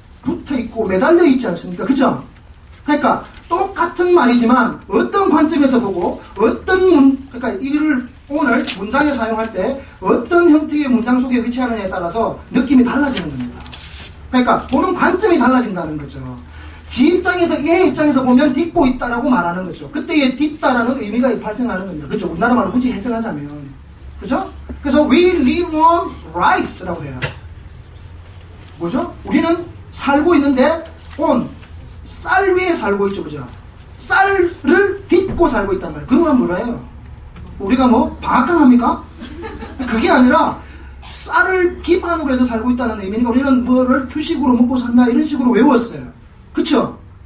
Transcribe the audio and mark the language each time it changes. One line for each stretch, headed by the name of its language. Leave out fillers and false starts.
Korean: 붙어있고 매달려 있지 않습니까? 그죠? 그러니까 똑같은 말이지만 어떤 관점에서 보고 그러니까 이를 오늘 문장에 사용할 때 어떤 형태의 문장 속에 위치하느냐에 따라서 느낌이 달라지는 겁니다. 그러니까 보는 관점이 달라진다는 거죠. 지 입장에서, 얘 입장에서 보면 딛고 있다라고 말하는 거죠. 그때 얘 딛다라는 의미가 발생하는 겁니다. 그죠? 우리나라 말로 굳이 해석하자면. 그죠? 그래서
English: we live on rice라고
Korean: 해요. 뭐죠? 우리는 살고 있는데 on, 쌀 위에 살고 있죠. 그죠? 쌀을 딛고 살고 있단 말이에요. 그건 뭐라요? 우리가 뭐 방앗간 합니까? 그게 아니라 쌀을 기반으로 해서 살고 있다는 의미니까 우리는 뭐를 주식으로 먹고 산다 이런 식으로 외웠어요. 그쵸?